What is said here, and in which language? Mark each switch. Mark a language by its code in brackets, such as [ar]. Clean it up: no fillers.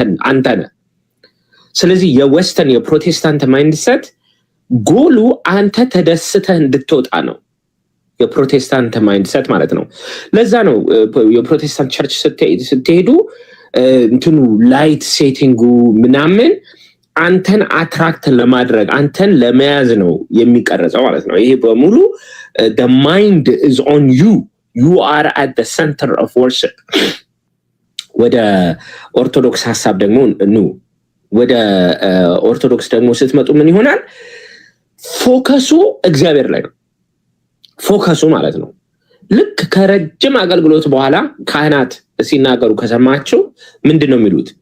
[am] አንተ ነህ። ስለዚህ የዌስተርን የፕሮቴስታንት ማይንድሰት ጎሉ አንተ ተደስተህ እንድትወጣ ነው። የፕሮቴስታንት ማይንድሰት ማለት ነው። ለዛ ነው የፕሮቴስታንት ቸርች ስትሄዱ እንትኑ ላይት ሴቲንጉ ምናምን አንተን አትራክት ለማድረግ አንተን ለመያዝ ነው የሚቀረጸው ማለት ነው። ይሄ በሙሉ [en] the mind is on you. You are at the center of worship. [am] ወደ ኦርቶዶክስ ሐሳብ ደግሞ ወደ ኦርቶዶክስ ደግሞ ስትመጡ ምን ይሆናል? ፎከሱ እግዚአብሔር ላይ ነው። ፎከሱ ማለት ነው። ልክ ከረጅም አገልግሎት በኋላ ካህናት ሲናገሩ ከሰማችሁ ምንድነው የሚሉት?